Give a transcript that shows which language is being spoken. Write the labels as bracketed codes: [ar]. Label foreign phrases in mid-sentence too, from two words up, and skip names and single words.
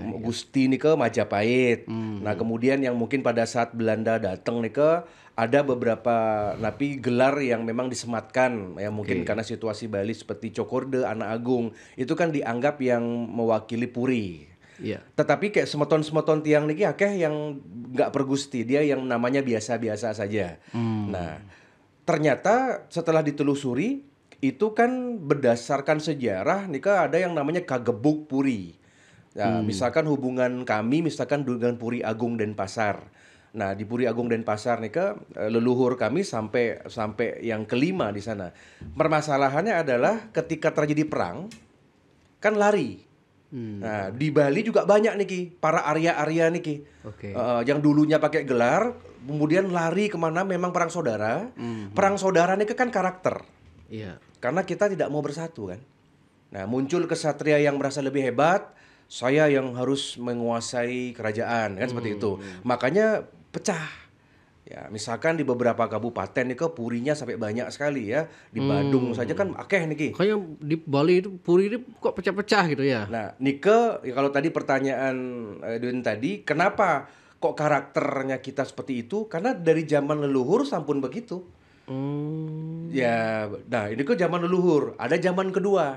[id] Gusti nih ke Majapahit. Nah, kemudian yang mungkin pada saat Belanda datang nih ke ada beberapa napi gelar yang memang disematkan ya mungkin karena situasi Bali seperti Cokorde, Anak Agung itu kan dianggap yang mewakili Puri. Iya. Tetapi kayak [ban] semeton-semeton tiang niki akeh [id] yang nggak pergusti, dia yang namanya biasa-biasa saja. Nah, ternyata setelah ditelusuri itu kan berdasarkan sejarah nika ada yang namanya Kagebuk Puri. Nah, misalkan hubungan kami misalkan dengan Puri Agung Denpasar. Nah, di Puri Agung Denpasar nika leluhur kami sampai yang kelima di sana. Permasalahannya adalah ketika terjadi perang kan lari. Nah, di Bali juga banyak niki para Arya-Arya niki. Oke. Yang dulunya pakai gelar, kemudian lari kemana memang perang saudara. Perang saudara niki kan karakter. Iya. Karena kita tidak mau bersatu kan. Nah, muncul kesatria yang merasa lebih hebat, saya yang harus menguasai kerajaan kan seperti itu. Makanya pecah. Ya, misalkan di beberapa kabupaten nih ke purinya sampai banyak sekali ya. Di Badung saja kan [ban] akeh niki. [id] Kayaknya di Bali itu puri ini kok pecah-pecah gitu ya. Nah, Nike, ya kalau tadi pertanyaan Edwin tadi, kenapa kok karakternya kita seperti itu? Karena dari zaman leluhur sampun begitu. Ya, nah ini kok zaman leluhur. Ada zaman kedua.